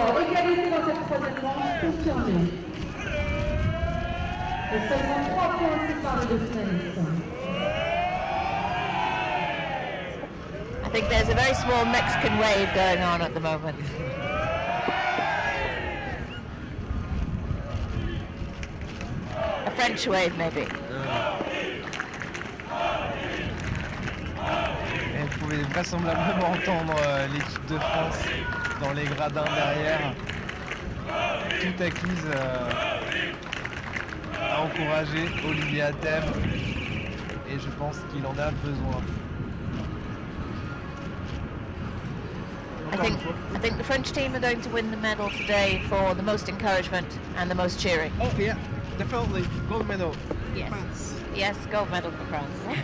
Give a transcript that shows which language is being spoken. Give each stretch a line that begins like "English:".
French: Égalité dans cette troisième manche, confirmée. Et seulement 3 points séparent les deux finalistes.
English: I think there's a very small Mexican wave going on at the moment. A French wave, maybe.
French: Et vous pouvez vraisemblablement entendre l'équipe de France dans les gradins derrière, tout acquise à encourager Olivier Atem, et je pense qu'il en a besoin.
English: I think the French team are going to win the medal today for the most encouragement and the most cheering. Oh yeah, definitely gold medal. Yes. France. Yes, gold medal for France.